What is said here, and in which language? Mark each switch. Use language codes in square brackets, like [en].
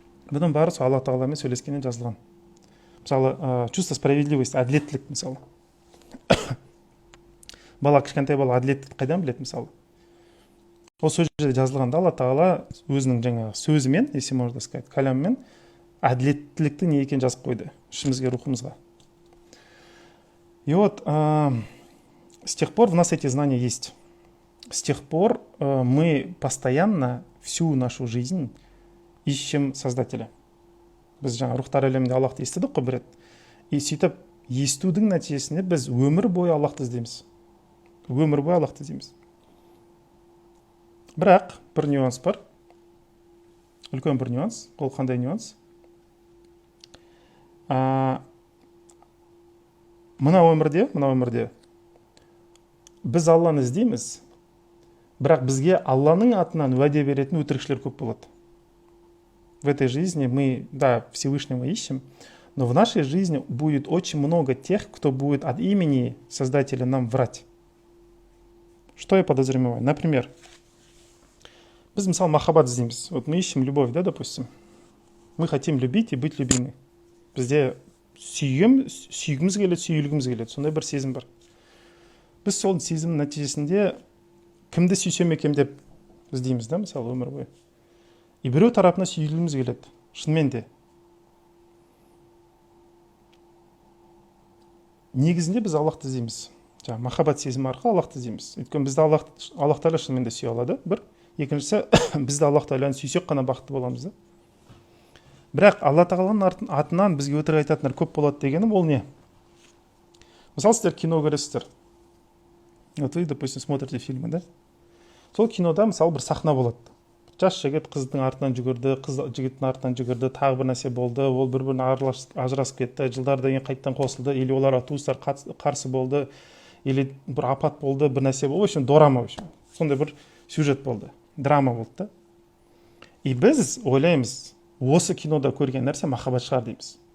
[kk] Бұның бары сол Алла Тағаламен сөйлескеннен жазылған. Мысалы, [ru] чувство справедливости, [kk] әділеттілік, мысалы. Бала, кішкентай бала әділеттілікті қайдан біледі, мысалы. Ол сөз жерде жазылғанда Алла Тағала өзінің жаңағы сөзімен, [ru] если можно сказать, [kk] кәламмен әділеттілікті не екенін жазып қойды ішімізге, рухымызға. [ru] И вот с тех пор в нас эти знания есть. С тех пор мы постоянно всю нашу жизнь ищем Создателя. [kk] Біз жаңа рухтар әлемінде Аллахты естідік қой бір рет. И сөйтіп естудің нәтижесінде біз өмір бойы Аллахты іздейміз. Өмір бойы Аллахты іздейміз. Бірақ бір нюанс бар. Үлкен бір нюанс. Ол қандай нюанс? Мына өмірде біз Алланы іздейміз, бірақ бізге Алланың атынан уәде беретін өтірікшілер көп болады. [ru] В этой жизни мы, да, Всевышнего ищем, но в нашей жизни будет очень много тех, кто будет от имени Создателя нам врать. Что я подозреваю? Например, [kk] біз мысалы махаббат іздейміз. [ru] Вот мы ищем любовь, да, допустим. Мы хотим любить и быть любимы. [kk] Бізде сүйгіміз келеді, сүйілгіміз келеді. Сондай бір сезім бар. Біз сол сезімнің нәтижесінде кімді сүйсем екен деп іздейміз да, мысалы өмір бойы. И біреу тарапына сүйілгіміз келеді. Шынымен де. Негізінде біз Аллахты іздейміз. Жаңағы махаббат сезімі арқылы Аллахты іздейміз. Өйткені бізді Аллах Тағала шынымен де сүйе алады. Бір. Екіншісі, бізді Аллах Тағаланы сүйсек қана бақытты боламыз да. Бірақ Алла Тағаланың атынан бізге өтірік айтатындар көп болады дегенім ол не? Мысалы, сіздер кино көресіздер. [ru] Вот вы, допустим, смотрите фильмы, да? [kk] Сол кинода, мысалы, бір сахна болады. Жас жігіт қыздың артынан жүгірді, қыз жігіттің артынан жүгірді, тағы бір нәрсе болды, ол бір-біріне ажырасып кетті, жылдардан кейін қайттан қосылды, или оларға туыстар қарсы болды, или бір апат болды, бір нәрсе болды, [ru] в общем, дорама, в общем. [kk] Сондай бір сюжет болды, драма болды да. И біз ойлаймыз, осы кинода көрген нәрсе махаббат шығар дейміз.